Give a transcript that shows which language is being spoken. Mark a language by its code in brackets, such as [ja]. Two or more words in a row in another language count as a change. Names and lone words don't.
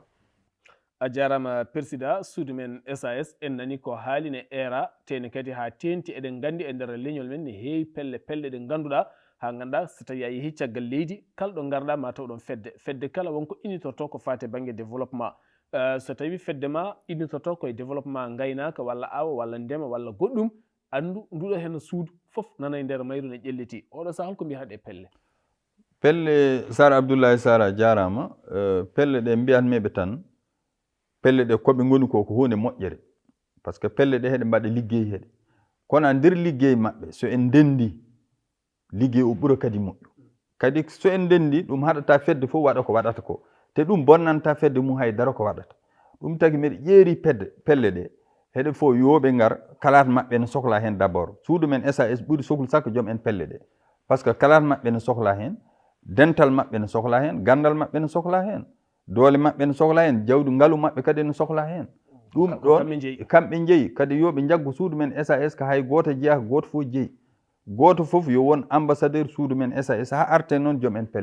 [ff] A jarama président suudu men SAS en nani ko haaline era tene kadi ha tenti eɗen gandi e nder leñol men ne heewi pelle ɗe ganduɗa ha ganduɗa so tawi a yeehi caggal leydi kala ɗo garɗa ma taw ɗon fedde kala wonko innitorto ko fate banggue développement so tawi fedde ma innitorto koye développement gaynaka walla awa walla ndema walla goɗɗum andu nduɗo hen suudu foof nana e nder mayru ne ƴelliti oɗo sahal ko mbiyate pelle Sara Abdoulaye Sara jarama pelle ɗe mbiyatmeɓe tan pelle ɗe koɓe goni ko hunde moƴƴere [fr] par ce que [ff] pelle ɗe heɗe mbaɗa liggey heɗe kono nder liggey maɓɓe so en dendi liggey o ɓuura kadi moƴƴu kadi so en dendi ɗum haɗata fedde fof waɗa ko waɗata ko te ɗum bonnanta fedde mum haydara ko waɗata ɗum tagi mbiɗa ƴeeri pelle ɗe heɗe fof yoɓe ngar kalata maɓɓe ne sohla hen [fr] d' abord [ff] suudu men SAS ɓuuri sohlu sakko joom en pelle ɗe [fr] par ce que [ff] kalata maɓɓe ne sohla hen dental maɓɓe ne sohla hen gandal maɓɓe ne sohla hen doole maɓɓe ne sohla hen jawdi ngalu maɓɓe kadi ne sohla hen ɗum ɗon kamɓe jeeyi kadi yoɓe jaggu suudu men SAS ko hay goto jeeya ko goto fof jeeyi goto fof yo won ambassadeur suudu men SAS ha arte noon joom en